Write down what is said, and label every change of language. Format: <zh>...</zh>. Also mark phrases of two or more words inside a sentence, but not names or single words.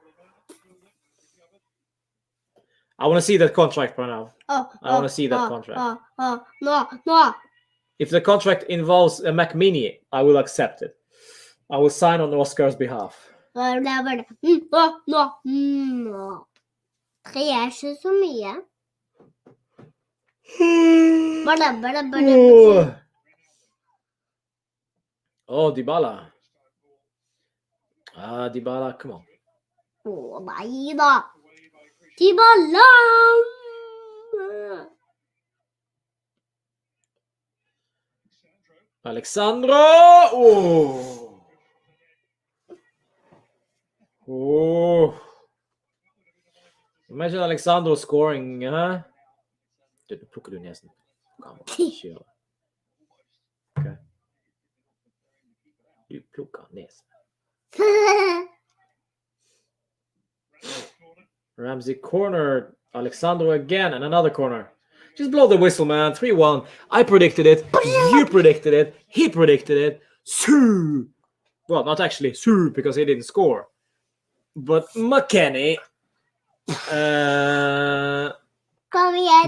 <en>I want to see that contract, Pranav. I want to see that contract. No. If the contract involves a Mac Mini, I will accept it. I will sign on Oscar's behalf.</en> <no>No. 3 er ikke så mye. Bare.</no> <en>Oh, Dybala. Dybala, come on.</en> <no>Nei da. Dybala! Alexandro!</no> <en>Oh. Imagine Alexandro scoring, huh?</en> <no>Du plukker du nesen. Kjør. Okay. Du plukker nesen.</no> <en>Ramsey corner. Alexandro again and another corner. Just blow the whistle, man. 3-1. I predicted it. You predicted it. He predicted it. Sue. Well, not actually Sue because he didn't score. But McKennie.</en> <no>Kom igjen,</no>